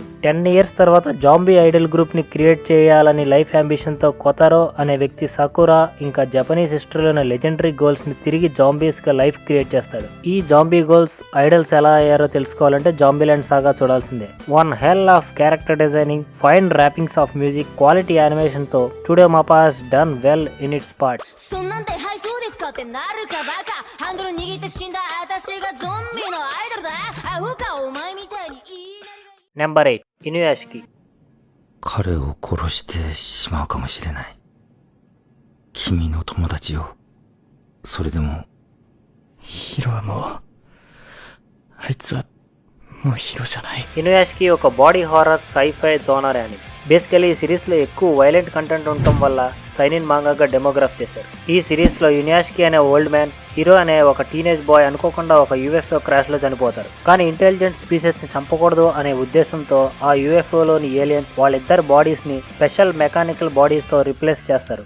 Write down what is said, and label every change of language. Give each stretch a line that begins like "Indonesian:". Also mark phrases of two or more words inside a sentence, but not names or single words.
Telugu: 10 years తర్వాత
English: zombie idol group
Telugu: ని క్రియేట్ చేయాలని
English: life ambition
Telugu: తో కొతారో అనే వ్యక్తి సకురా ఇంకా జపనీస్ హిస్టరీలోని
English: legendary girls
Telugu: ని తిరిగి జాంబీస్ గా లైఫ్ క్రియేట్ చేస్తాడు. ఈ జాంబీ గోల్స్ ఐడల్స్ ఎలా అయ్యారో తెలుసుకోవాలంటే జాంబీల్యాండ్ సాగా చూడాల్సిందే.
English: one hell of character designing, fine wrappings of music, quality animation తో Studio Mappa has done well in its part.
Japanese: そんなんではいそうですかってなるかバカ。ハンドル握って死んだ私がゾンビのアイドルだ。アホかお前みたいに言いなりが。
Telugu: నెంబర్ 8 ఇనుయాషికి.
Japanese: 彼を殺してしまうかもしれない。君の友達よ。それでもヒロはもうあいつはもうヒロじゃない。
Telugu: ఇనుయాషికి ఒక
English: body horror sci-fi genre anime.
Telugu: బేసికలీ ఈ సిరీస్ లో ఎక్కువ
English: violent content
Telugu: ఉండటం వల్ల సైనిన్ మాంగాగా డెమోగ్రాఫ్ చేశారు. ఈ సిరీస్ లో యునియాష్కి అనే
English: old man,
Telugu: హీరో అనే ఒక
English: teenage boy
Telugu: అనుకోకుండా ఒక
English: UFO crash
Telugu: లో చనిపోతారు. కానీ
English: intelligent species
Telugu: ని చంపకూడదు అనే ఉద్దేశంతో ఆ యూఎఫ్ఓలోని ఏలియన్స్ వాళ్ళిద్దరు బాడీస్ ని
English: special mechanical bodies
Telugu: తో రిప్లేస్ చేస్తారు.